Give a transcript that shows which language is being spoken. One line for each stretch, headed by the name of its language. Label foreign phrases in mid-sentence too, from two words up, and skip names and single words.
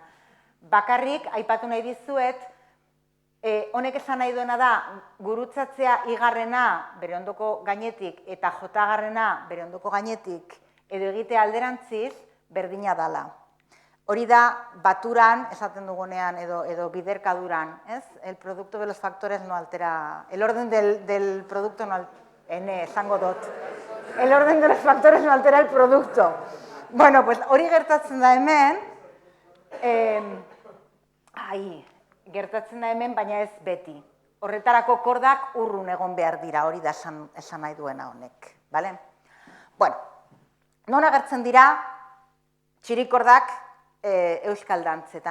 Basque: Bakarrik, aipatu nahi dizuet, honek esan nahi duena da, gurutzatzea igarrena bere ondoko gainetik eta jotagarrena bere ondoko gainetik edo egitea alderantziz, berdina dala. Hori da, baturan, esaten dugunean, edo biderkaduran, ez?
Spanish: El producto de los factores no altera, el orden del producto no altera,
Basque: esango dut.
Spanish: El orden de los factores no altera el producto. Bueno, pues
Basque: hori gertatzen da hemen, gertatzen da hemen, baina ez beti. Horretarako kordak urrun egon behar dira, hori da esan nahi duena honek. Bueno, non agertzen dira txirikordak euskal dantzetan.